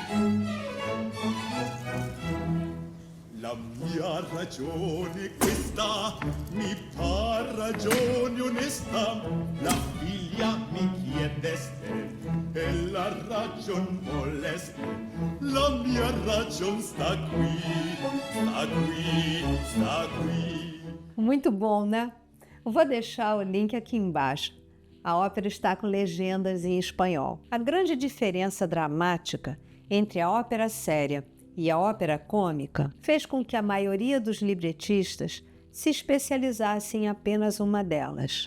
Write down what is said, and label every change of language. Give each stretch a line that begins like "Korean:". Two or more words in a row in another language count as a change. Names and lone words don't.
Italian: La mia ragione questa mi par ragione onesta. La figlia mi chiedeste e la ragion voleste. La mia ragion sta qui, sta qui, sta qui.
Portuguese: Muito bom, né? Vou deixar o link aqui embaixo. A ópera está com legendas em espanhol. A grande diferença dramática entre a ópera séria e a ópera cômica fez com que a maioria dos libretistas se especializasse em apenas uma delas.